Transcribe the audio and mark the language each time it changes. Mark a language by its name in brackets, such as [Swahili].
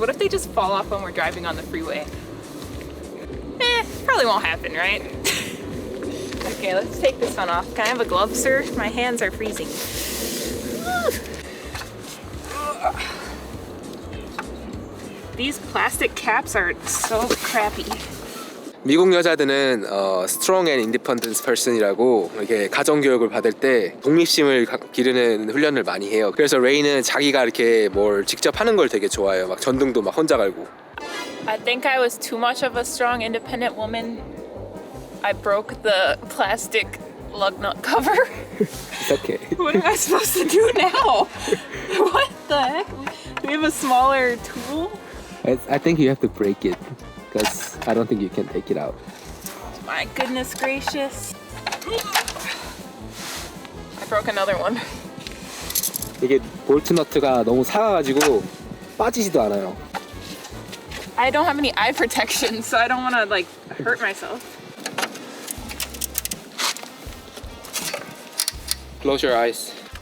[English] What if they just fall off when we're driving on the freeway? Probably won't happen, right? Okay, let's take this one off. Can I have a glove, sir? My hands are freezing. These plastic caps are so crappy. [Korean] 미국 여자들은 [English] strong and independent person [Korean] 이라고 이렇게 가정 교육을 받을 때 독립심을 기르는 훈련을 많이 해요. 그래서 레이는 자기가 이렇게 뭘 직접 하는 걸 되게 좋아해요. 막 전등도 막 혼자 갈고. [English] I think I was too much of a strong, independent woman. I broke the plastic lug nut cover. It's okay. What am I supposed to do now? What the heck? Do we have a smaller tool? I think you have to break it because I don't think you can take it out. My goodness gracious. I broke another one. [Korean] 이게 볼트 너트가 너무 작아가지고 빠지지도 않아요. [English] I don't have any eye protection, so I don't want to like hurt myself. Close your eyes.